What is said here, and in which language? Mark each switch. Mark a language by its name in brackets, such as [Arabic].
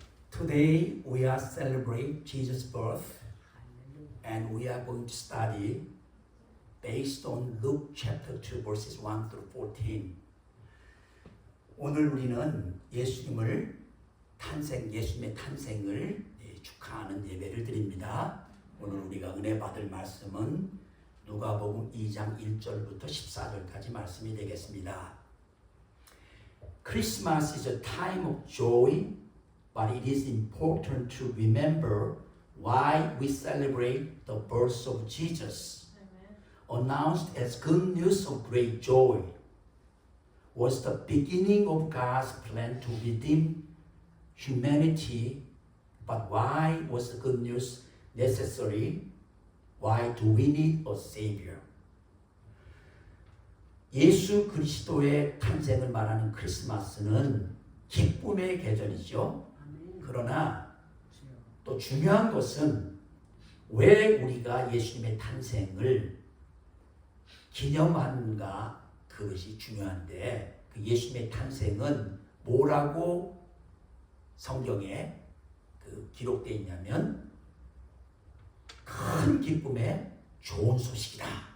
[English] Today we are celebrating Jesus' birth and we are going to study based on Luke chapter 2 verses 1 through 14. [Korean] 오늘 우리는 예수님의 탄생을 축하하는 예배를 드립니다. 오늘 우리가 은혜 받을 말씀은 누가복음 2장 1절부터 14절까지 말씀이 되겠습니다. [English] Christmas is a time of joy, but it is important to remember why we celebrate the birth of Jesus. Announced as good news of great joy, was the beginning of God's plan to redeem humanity. But why was the good news necessary? Why do we need a Savior? [Korean] 예수 그리스도의 탄생을 말하는 크리스마스는 기쁨의 계절이죠. 그러나 또 중요한 것은 왜 우리가 예수님의 탄생을 기념하는가, 그것이 중요한데, 그 예수님의 탄생은 뭐라고 성경에 기록되어 있냐면 큰 기쁨의 좋은 소식이다.